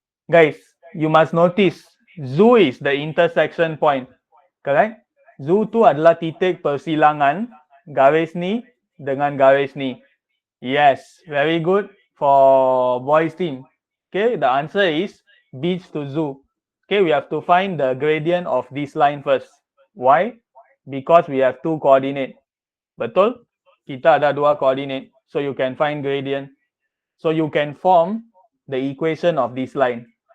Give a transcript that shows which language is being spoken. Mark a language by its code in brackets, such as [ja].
[en] Guys, you must notice, zoo is the intersection point. Correct? [ms] Zoo tu adalah titik persilangan garis ni dengan garis ni. [en] Yes, very good for boys team. Okay, the answer is beach to zoo. Okay, we have to find the gradient of this line first. Why? Because we have two coordinate. [ms] Betul? Kita ada dua coordinate. [en] So you can find gradient. So you can form the equation of this line.